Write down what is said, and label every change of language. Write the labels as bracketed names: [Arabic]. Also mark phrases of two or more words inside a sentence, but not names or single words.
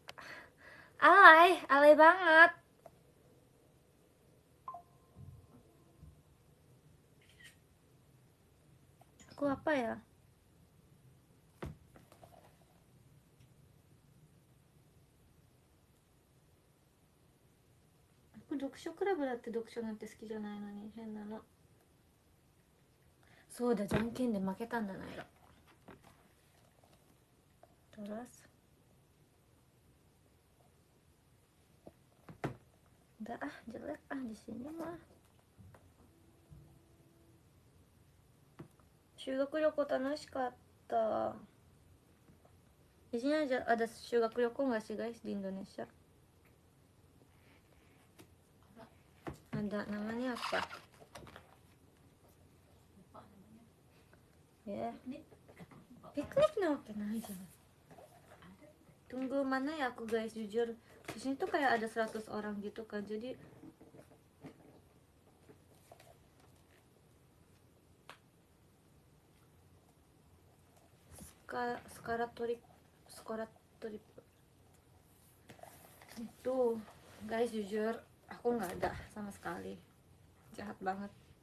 [Indonesian] Alay banget. Aku apa ya? [Japanese] Aku 読書クラブだって読書なんて好きじゃないのに変なの。そうだ、じゃんけんで負けたんだなよ。 [Indonesian] Terus udah jelek di sini mah. [Japanese] 修学旅行楽しかった。 [Indonesian] Di sini ada 修学旅行 nggak sih guys di Indonesia? Ada, namanya apa? [Japanese] Ya, ピクニックなわけない jangan. [Indonesian] Tunggu, mana ya aku guys, jujur di sini tuh kayak ada 100 orang gitu kan, jadi sekarang trip itu guys, jujur aku nggak ada sama sekali, jahat banget.